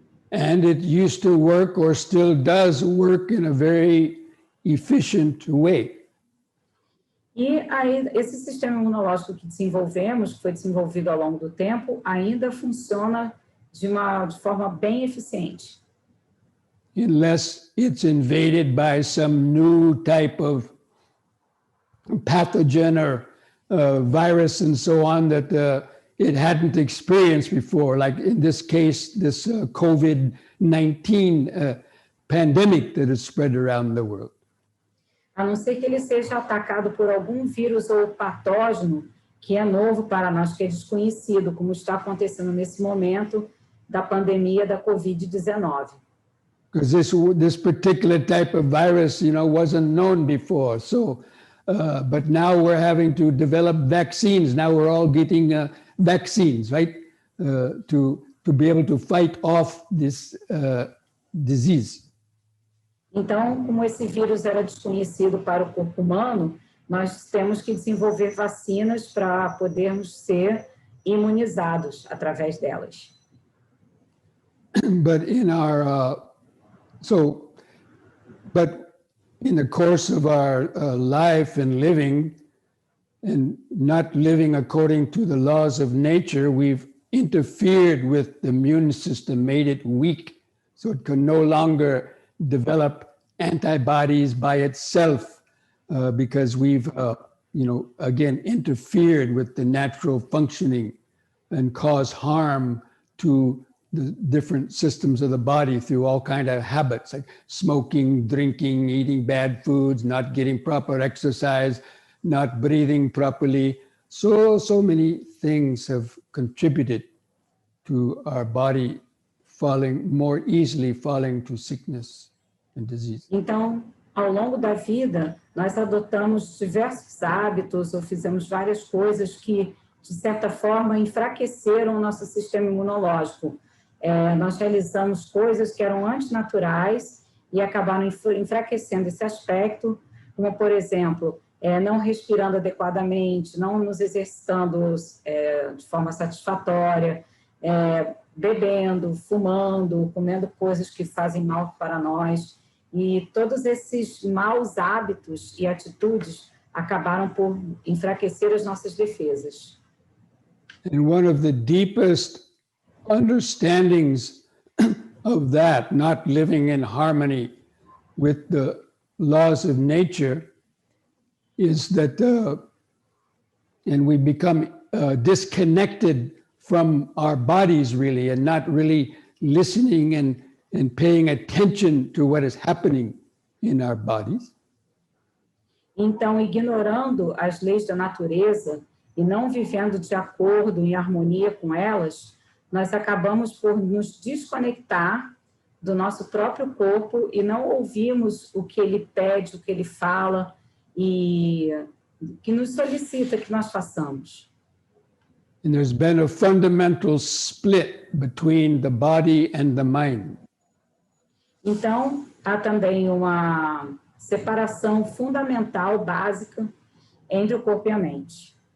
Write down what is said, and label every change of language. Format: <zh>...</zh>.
<en>And it used to work, or still does work, in a very efficient way.</en> <pt>E aí, esse sistema imunológico que desenvolvemos, que foi desenvolvido ao longo do tempo, ainda funciona de forma bem eficiente.</pt> <en>Unless it's invaded by some new type of pathogen or virus and so on that it hadn't experienced before, like in this case, this COVID-19 pandemic that has spread around the world.</en> <pt>A não ser que ele seja atacado por algum vírus ou patógeno que é novo para nós, que é desconhecido, como está acontecendo nesse momento da pandemia da COVID-19.</pt> <en>Because this particular type of virus, you know, wasn't known before. So, but now we're having to develop vaccines. Now we're all getting vaccines, right? To be able to fight off this disease.</en> <pt>Então, como esse vírus era desconhecido para o corpo humano, nós temos que desenvolver vacinas para podermos ser imunizados através delas.</pt> <en>But in our but in the course of our life and living, and not living according to the laws of nature, we've interfered with the immune system, made it weak, so it can no longer develop antibodies by itself, because we've, you know, again, interfered with the natural functioning and cause harm to the different systems of the body through all kind of habits like smoking, drinking, eating bad foods, not getting proper exercise, not breathing properly. So many things have contributed to our body more easily falling to sickness and disease.</en> <pt>Então, ao longo da vida, nós adotamos diversos hábitos ou fizemos várias coisas que, de certa forma, enfraqueceram o nosso sistema imunológico. Nós realizamos coisas que eram antinaturais e acabaram enfraquecendo esse aspecto, como, por exemplo, não respirando adequadamente, não nos exercitando de forma satisfatória, bebendo, fumando, comendo coisas que fazem mal para nós. E todos esses maus hábitos e atitudes acabaram por enfraquecer as nossas defesas.</pt> <en>And one of the deepest understandings of that, not living in harmony with the laws of nature, is that, and we become disconnected from our bodies really, and not really listening and paying attention to what is happening in our bodies.</en> <pt>Então, ignorando as leis da natureza e não vivendo de acordo, em harmonia com elas, nós acabamos por nos desconectar do nosso próprio corpo e não ouvimos o que ele pede, o que ele fala e que nos solicita que nós façamos.</pt> <en>And there's been a fundamental split between the body and the mind.</en> <pt>Então, há também uma separação fundamental, básica, entre o corpo e a mente.</pt>